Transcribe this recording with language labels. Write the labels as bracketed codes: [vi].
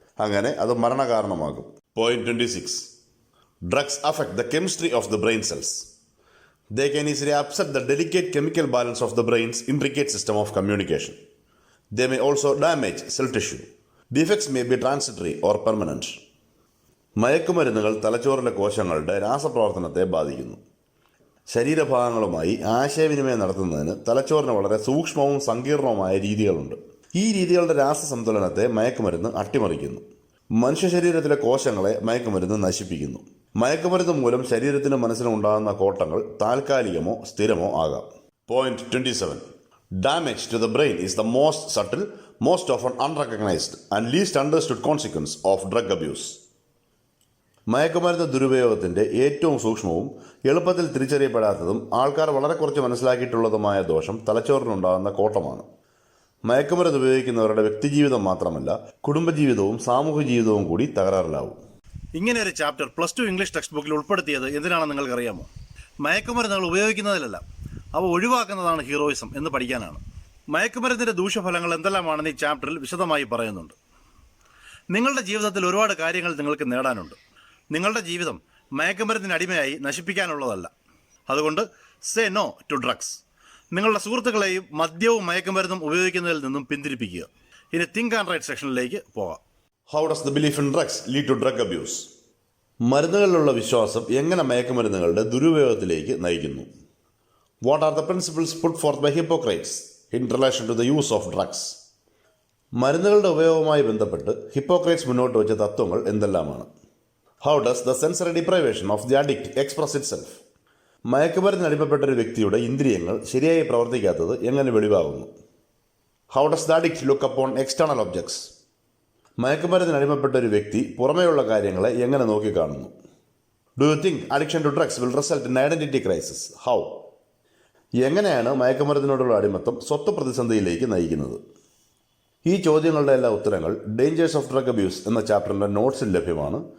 [ml] അങ്ങനെ അത് മരണകാരണമാകും. [en] Point 26. Drugs affect the chemistry of the brain cells. They can easily upset the delicate chemical balance of the brain's intricate system of communication. They may also damage cell tissue. The effects may be transitory or permanent. [ml] മയക്കുമരുന്നുകൾ തലച്ചോറിലെ കോശങ്ങളുടെ രാസപ്രവർത്തനത്തെ ബാധിക്കുന്നു. ശരീരഭാഗങ്ങളുമായി ആശയവിനിമയം നടത്തുന്നതിന് തലച്ചോറിന് വളരെ സൂക്ഷ്മവും സങ്കീർണവുമായ രീതികളുണ്ട്. ഈ രീതികളുടെ രാസസംതുലനത്തെ മയക്കുമരുന്ന് അട്ടിമറിക്കുന്നു. മനുഷ്യ ശരീരത്തിലെ കോശങ്ങളെ മയക്കുമരുന്ന് നശിപ്പിക്കുന്നു. മയക്കുമരുന്ന് മൂലം ശരീരത്തിനും മനസ്സിനും ഉണ്ടാകുന്ന കോട്ടങ്ങൾ താൽക്കാലികമോ സ്ഥിരമോ ആകാം. [en] Point 27. Damage to the brain is the most subtle, most often unrecognized and least understood consequence of drug abuse. [ml] മയക്കുമരുന്ന് ദുരുപയോഗത്തിൻ്റെ ഏറ്റവും സൂക്ഷ്മവും എളുപ്പത്തിൽ തിരിച്ചറിയപ്പെടാത്തതും ആൾക്കാർ വളരെ കുറച്ച് മനസ്സിലാക്കിയിട്ടുള്ളതുമായ ദോഷം തലച്ചോറിനുണ്ടാകുന്ന കോട്ടമാണ്. മയക്കുമരുന്ന് ഉപയോഗിക്കുന്നവരുടെ വ്യക്തിജീവിതം മാത്രമല്ല കുടുംബജീവിതവും സാമൂഹ്യ ജീവിതവും കൂടി തകരാറിലാവും. ഇങ്ങനെ ഒരു ചാപ്റ്റർ +2 ഇംഗ്ലീഷ് ടെക്സ്റ്റ് ബുക്കിൽ ഉൾപ്പെടുത്തിയത് എന്തിനാണെന്ന് നിങ്ങൾക്കറിയാമോ? മയക്കുമരുന്നുകൾ ഉപയോഗിക്കുന്നതിലല്ല, അവ ഒഴിവാക്കുന്നതാണ് ഹീറോയിസം എന്ന് പഠിക്കാനാണ്. മയക്കുമരുന്നിൻ്റെ ദൂഷ്യഫലങ്ങൾ എന്തെല്ലാമാണെന്ന് ഈ ചാപ്റ്ററിൽ വിശദമായി പറയുന്നുണ്ട്. നിങ്ങളുടെ ജീവിതത്തിൽ ഒരുപാട് കാര്യങ്ങൾ നിങ്ങൾക്ക് നേടാനുണ്ട്. നിങ്ങളുടെ ജീവിതം മയക്കുമരുന്നിന് അടിമയായി നശിപ്പിക്കാനുള്ളതല്ല. അതുകൊണ്ട് [en] Say no to drugs. [ml] നിങ്ങളുടെ സുഹൃത്തുക്കളെയും മദ്യവും മയക്കുമരുന്നും ഉപയോഗിക്കുന്നതിൽ നിന്നും പിന്തിരിപ്പിക്കുക. ഇനി തിങ്ക് ആൻഡ് റൈറ്റ് സെക്ഷനിലേക്ക് പോകാം. [en] How does the belief in drugs lead to drug abuse? [ml] മരുന്നുകളിലുള്ള വിശ്വാസം എങ്ങനെ മയക്കുമരുന്നുകളുടെ ദുരുപയോഗത്തിലേക്ക് നയിക്കുന്നു? [en] What are the principles put forth by Hippocrates in relation to the use of drugs? [ml] മരുന്നുകളുടെ ഉപയോഗവുമായി ബന്ധപ്പെട്ട് ഹിപ്പോക്രേറ്റ്സ് മുന്നോട്ട് വെച്ച തത്വങ്ങൾ എന്തെല്ലാമാണ്? [en] How does the sensory deprivation of the addict express itself? [ml] മയക്കുമരുന്നിന് അടിമപ്പെട്ട ഒരു വ്യക്തിയുടെ ഇന്ദ്രിയങ്ങൾ ശരിയായി പ്രവർത്തിക്കാത്തത് എങ്ങനെ വെളിവാകുന്നു? [en] How does the addict look upon external objects? [ml] മയക്കുമരുന്നിന് അടിമപ്പെട്ട ഒരു വ്യക്തി പുറമേയുള്ള കാര്യങ്ങളെ എങ്ങനെ നോക്കിക്കാണുന്നു? [en] Do you think addiction to drugs will result in identity crisis? How? [ml] എങ്ങനെയാണ് മയക്കുമരുന്നിനോടുള്ള അടിമത്തം സ്വത്ത് പ്രതിസന്ധിയിലേക്ക് നയിക്കുന്നത്? ഈ ചോദ്യങ്ങളുടെ എല്ലാ ഉത്തരങ്ങൾ ഡേഞ്ചേഴ്സ് ഓഫ് ഡ്രഗ് അബ്യൂസ് എന്ന ചാപ്റ്ററിന്റെ നോട്ട്സിൽ ലഭ്യമാണ്.